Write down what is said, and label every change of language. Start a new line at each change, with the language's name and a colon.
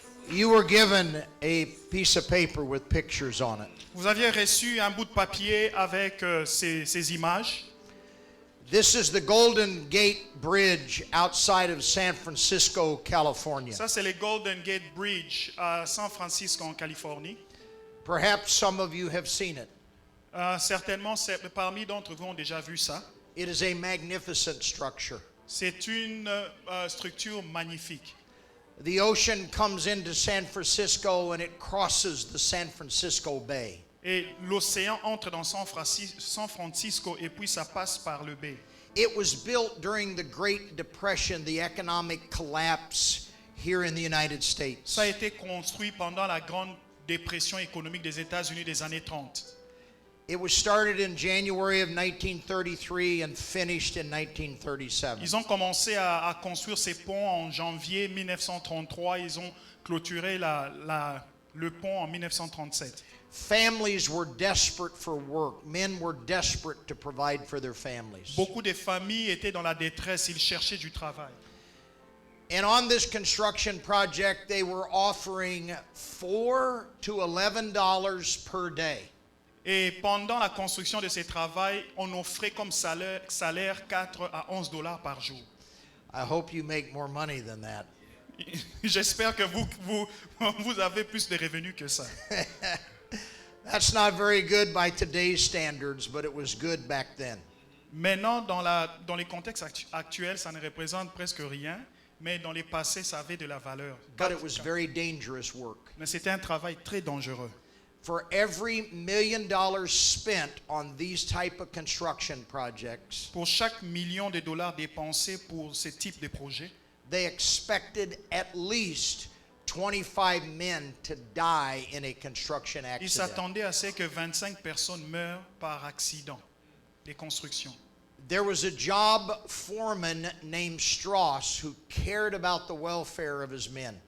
English: You were given a piece of paper with pictures on it.
French: Vous aviez reçu un bout de papier avec ces images.
English: This is the Golden Gate Bridge outside of San Francisco, California.
French: Ça, c'est le Golden Gate Bridge à San Francisco, en Californie.
English: Perhaps some of you have seen it.
French: Certainement, parmi d'entre vous ont déjà vu ça.
English: It is a magnificent structure.
French: C'est une structure magnifique.
English: The ocean comes into San Francisco and it crosses the San Francisco Bay.
French: Et l'océan entre dans San Francisco et puis ça passe par le baie.
English: It was built during the Great Depression, the economic collapse here in the United States.
French: Ça a été construit pendant la grande dépression économique des États-Unis des années 30.
English: It was started in January of 1933 and finished in 1937.
French: Ils ont commencé à construire ces ponts en janvier 1933. Ils ont clôturé le pont en 1937.
English: Families were desperate for work. Men were desperate to provide for their families.
French: Beaucoup de familles étaient dans la détresse. Ils cherchaient du travail.
English: And on this construction project, they were offering $4 to $11 per day.
French: Et pendant la construction de ces travaux, on offrait comme salaire 4 à 11 dollars par jour.
English: I hope you make more money than that.
French: J'espère que vous avez plus de revenus que ça.
English: That's not very good by today's standards, but it was good back then.
French: Maintenant, dans les contextes actuels, ça ne représente presque rien, mais dans les passés, ça avait de la valeur.
English: But it was very dangerous work.
French: Mais c'était un travail très dangereux.
English: For every $1 million spent on these type of construction projects,
French: Pour chaque million de dollars dépensés pour ce type de projet,
English: they expected at least 25 men to die in a construction
French: ils
English: accident.
French: s'attendaient à ce que 25 personnes meurent par accident de construction.
English: There was a job foreman named Strauss who cared about the welfare of his men.